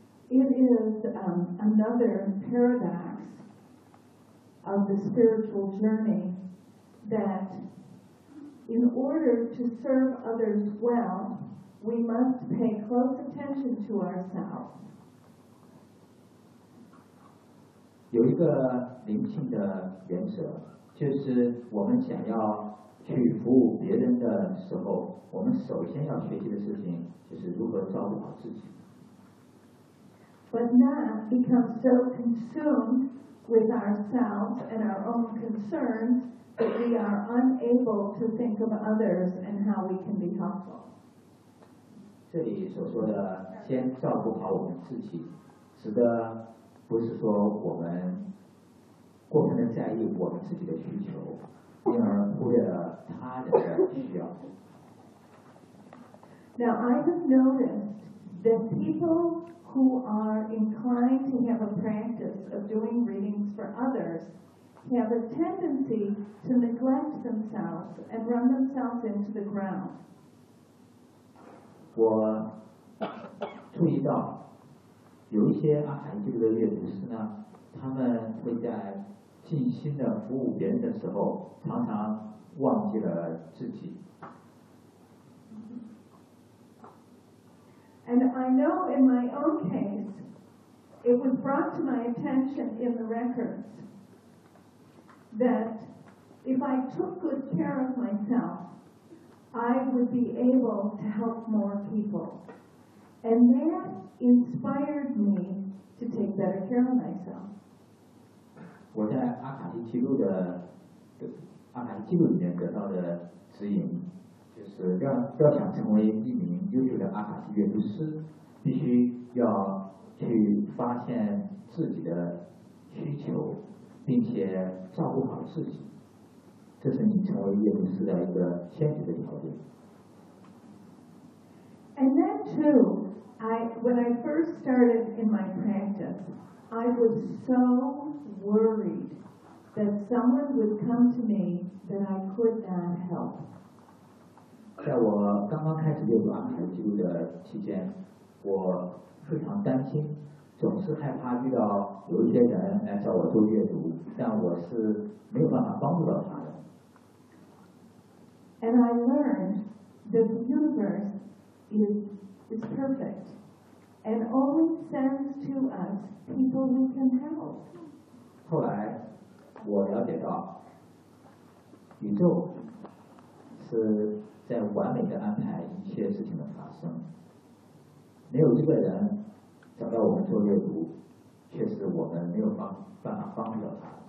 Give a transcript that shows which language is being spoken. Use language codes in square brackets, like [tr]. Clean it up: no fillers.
[en] It is another paradox of the spiritual journey that in order to serve others well, we must pay close attention to ourselves. [zh] 有一个灵性的原则，就是我们想要去服务别人的时候，我们首先要学习的事情就是如何照顾好自己。 [en] But not become so consumed with ourselves and our own concerns that we are unable to think of others and how we can be helpful. [zh] 这里所说的先照顾好我们自己，指的不是说我们过分的在意我们自己的需求，因而忽略了他人的需要。 [en] Now I have noticed that people who are inclined to have a practice of doing readings for others have a tendency to neglect themselves and run themselves into the ground. [zh] 我注意到有一些阿卡西记录的阅读师呢，他们会在尽心的服务别人的时候，常常忘记了自己。 [en] And I know in my own case, it was brought to my attention in the records that if I took good care of myself, I would be able to help more people. And that inspired me to take better care of myself. [zh] 我在阿卡西记录的阿卡西记录里面得到的指引，就是要想成为一名优秀的阿卡西阅读师，必须要去发现自己的需求，并且照顾好自己。这是你成为阅读师的一个先决的条件。 [en] And then too, when I first started in my practice, I was so worried that someone would come to me that I could not help. [zh] 在我刚刚开始阅读阿卡西记录的期间，我非常担心，总是害怕遇到有一些人来找我做阅读，但我是没有办法帮助到他的。 [en] And I learned that the universe is perfect and only sends to us people who can help. [zh] 后来我了解到，宇宙是在完美的安排一切事情的发生，没有这个人找到我们做阅读，却是我们没有办法帮助他。